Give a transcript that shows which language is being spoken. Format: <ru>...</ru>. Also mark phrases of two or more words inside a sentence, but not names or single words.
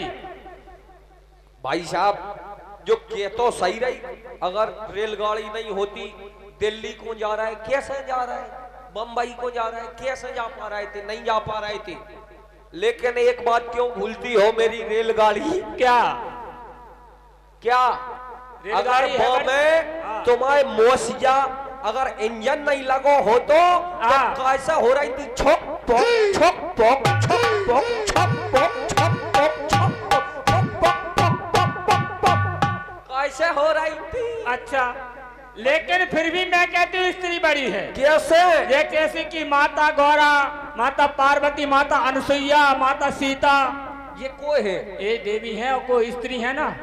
<hi>भाई साहब जो के तो सही रही, अगर रेलगाड़ी नहीं होती दिल्ली को जा रहा है कैसे जा रहा है, बंबई को जा रहा है कैसे जा पा रहे थे? नहीं जा पा रहे थे। लेकिन एक बात क्यों भूलती हो मेरी रेलगाड़ी? क्या क्या? अगर में तुम्हारे मोसिया अगर इंजन नहीं लगो हो तो कैसा हो रही थी? छोक पोक छोक पोक छोक पोक छोक पोक छोक पोक छोक कैसे हो रही थी? अच्छा लेकिन फिर भी मैं कहती हूँ स्त्री बड़ी है। कैसे? जैसे कि माता गौरा, माता पार्वती, माता अनुसुईया, माता सीता, ये कोई है? ये देवी है और कोई स्त्री है ना।</hi>